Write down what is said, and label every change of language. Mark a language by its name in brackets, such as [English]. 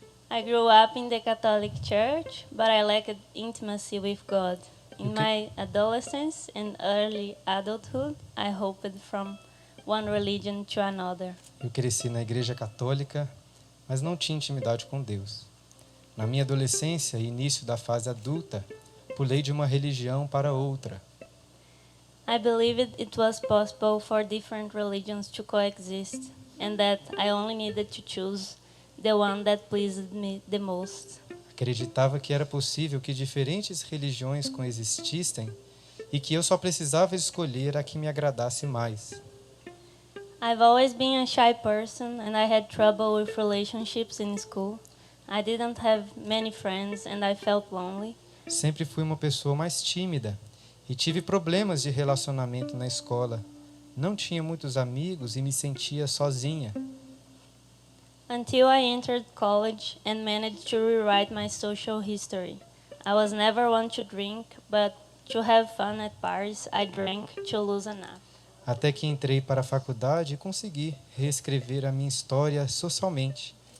[English] I grew up in the Catholic Church, but I lacked intimacy with God. In my adolescence and early adulthood, I hopped from one religion to another. [Portuguese] Eu cresci na igreja católica, mas não tinha intimidade com Deus. Na minha adolescência e início da fase adulta, pulei de uma religião para outra. [English] I believed it was possible for different religions to coexist, and that I only needed to choose the one that pleased me the most. [Portuguese] Acreditava que era possível que diferentes religiões coexistissem e que eu só precisava escolher a que me agradasse mais. [English] I've always been a shy person, and I had trouble with relationships in school. I didn't have many friends, and I felt lonely. [Portuguese] Sempre fui uma pessoa mais tímida e tive problemas de relacionamento na escola. Não tinha muitos amigos e me sentia sozinha. [English] Until I entered college and managed to rewrite my social history. I was never one to drink, but to have fun at parties, I drank to loosen up. [Portuguese] Até que entrei para a faculdade e consegui reescrever a minha história socialmente.